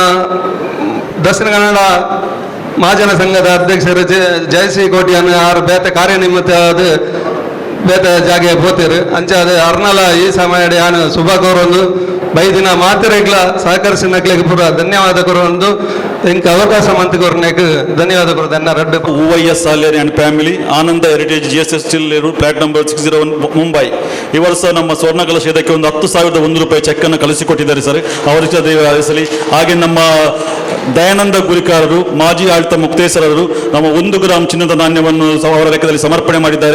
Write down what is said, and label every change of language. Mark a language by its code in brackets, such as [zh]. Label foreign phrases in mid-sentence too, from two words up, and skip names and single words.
[tcy] ದಕ್ಷಿಣ ಕನ್ನಡ ಮಹಾಜನ ಸಂಘದ ಅಧ್ಯಕ್ಷರು ಜಯಶ್ರೀ ಕೋಟಿಯನ್ನು ಆರು ಬೇತೆ ಕಾರ್ಯನಿಮಿತ್ತ ಅದು ಬೇತೆ ಜಾಗೆ ಪೋತಿರು ಅಂಚಾದ ಅರ್ನಲ ಈ ಸಮಯ ಯಾನು ಶುಭ ಕೋರೊಂದು ಬೈದಿನ ಮಾತಿರೆಗ್ಲ ಸಹಕರಿಸಿನಕ್ಲೆಗೆ ಪೂರ ಧನ್ಯವಾದ ಕೊರೊಂದು ಇಂಕ ಅವಕಾಶ ಮಂತ್ ಕೊರನೆಕ್ ಧನ್ಯವಾದ ಕೊರ ನನ್ನ ರಡ್ಡು [kn] OYS ಸಾಲೇರಿ [en] and family [kn] ಆನಂದ ಹೆರಿಟೇಜ್ GSS [en] still flat number [kn] 601 ಮುಂಬೈ ಈ ವರ್ಷ ನಮ್ಮ ಸ್ವರ್ಣ ಕಲಶ ಇದಕ್ಕೆ ಒಂದು 10,001 ರೂಪಾಯಿ ಚೆಕ್ ಅನ್ನು ಕಳಿಸಿಕೊಟ್ಟಿದ್ದಾರೆ ಸರ್ ಅವರಿಗೆ ದೇವ ಆಲಿಸಲಿ. ಹಾಗೆ ನಮ್ಮ ದಯಾನಂದ ಗುರಿಕಾರರು ಮಾಜಿ ಆಡಳಿತ ಮುಕ್ತೇಶ್ವರರು ನಮ್ಮ 1 ಗ್ರಾಂ ಚಿನ್ನದ ನಾಣ್ಯವನ್ನು ಅವರ ಲೆಕ್ಕದಲ್ಲಿ ಸಮರ್ಪಣೆ ಮಾಡಿದ್ದಾರೆ.